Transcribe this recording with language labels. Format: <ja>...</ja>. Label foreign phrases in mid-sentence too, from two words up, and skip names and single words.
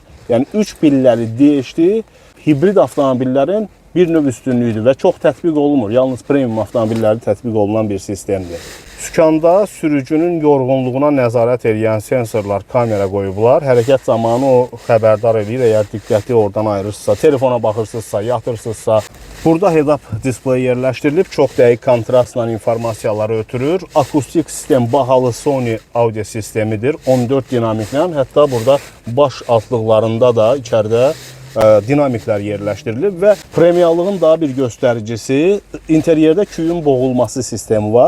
<az>Yəni 3 pilləli DHT hibrid avtomobillərin bir növ üstünlüyüdür və çox tətbiq olunmur. Yalnız premium avtomobillərdə tətbiq olunan bir sistemdir. Sükanda sürücünün yorğunluğuna nəzarət edən sensorlar, kamera qoyublar. Hərəkət zamanı o xəbərdar edir. Əgər diqqəti oradan ayırırsınızsa, telefona baxırsınızsa, yatırsınızsa. Burada</az> <en>head-up display</en> <az>yerləşdirilib. Çox dəqiq kontrastla informasiyaları ötürür. Akustik sistem bahalı Sony audio sistemidir. 14 dinamiklə. Hətta burada baş altlıqlarında da içəridə dinamiklər yerləşdirilib və premiumluğun daha bir göstəricisi interyerdə küyün boğulması sistemi var.</az>